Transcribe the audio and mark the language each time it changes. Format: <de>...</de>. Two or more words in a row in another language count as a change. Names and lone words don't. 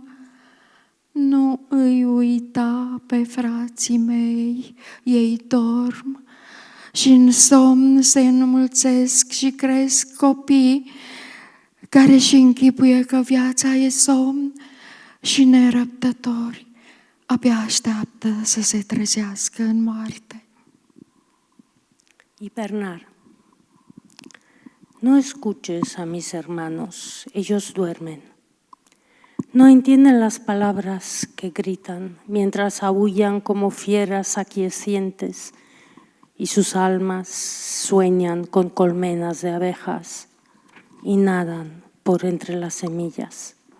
<ro>Nu îi uita pe frații mei, ei dorm și în somn se înmulțesc și cresc copii care și închipuie că viața e somn și nerăbdători abia așteaptă să se trezească în moarte.</ro> <es>Hibernar. No escuches a mis hermanos, ellos duermen. No entienden las palabras que gritan mientras aúllan como fieras aquiescientes y sus almas sueñan con colmenas de abejas y nadan por entre las semillas.</es>